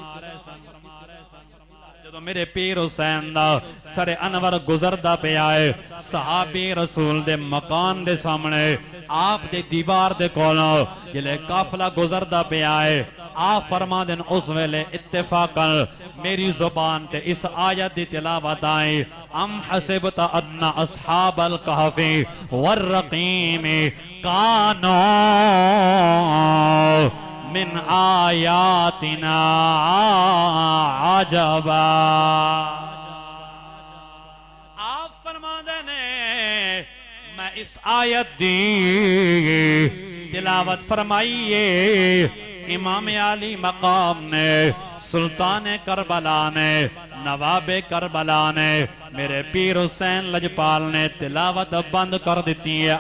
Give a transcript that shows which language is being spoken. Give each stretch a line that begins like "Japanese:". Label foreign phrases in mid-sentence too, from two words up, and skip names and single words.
Punjabi: ਜਦੋਂ ਮੇਰੇ ਪੀਰ ਹੁਸੈਨ ਦਾ ਸਰੇ ਅਨਵਰ ਗੁਜ਼ਰਦਾ ਪਏ ਆਏ, ਸਹਾਬੀ ਰਸੂਲ ਦੇ ਮਕਾਨ ਦੇ ਸਾਹਮਣੇ ਆਪ ਦੇ ਦੀਵਾਰ ਦੇ ਕੋਲੋਂ ਜਿਲੇ ਕਾਫ਼ਿਲਾ ਗੁਜ਼ਰਦਾ ਪਏ ਆਏ, ਆਪ ਫ਼ਰਮਾ ਦੇਣ ਉਸ ਵੇਲੇ ਇੱਤੇਫ਼ਾਕਨ ਮੇਰੀ ਜ਼ੁਬਾਨ ਤੇ ਇਸ ਆਇਤ ਦੀ ਤਿਲਾਵਤ ਆਈ,
Arabic: أم حسبت أن أصحاب الكهف والرقيم كانوا من آياتنا عجبا.
Punjabi: ਆਪ ਫ਼ਰਮਾਂਦੇ ਨੇ ਮੈਂ ਇਸ ਆਇਤ ਦੀ ਤਿਲਾਵਤ ਫ਼ਰਮਾਈਏ, ਇਮਾਮ ਅਲੀ ਮਕਾਮ ਨੇ, ਸੁਲਤਾਨ ਕਰਬਲਾ ਨੇ, ਨਵਾਬੇ ਕਰਬਲਾ ਨੇ, ਮੇਰੇ ਪੀਰ ਹੁਸੈਨ ਲਜਪਾਲ ਨੇ ਤਿਲਾਵਤ ਬੰਦ ਕਰ ਦਿੱਤੀ ਹੈ।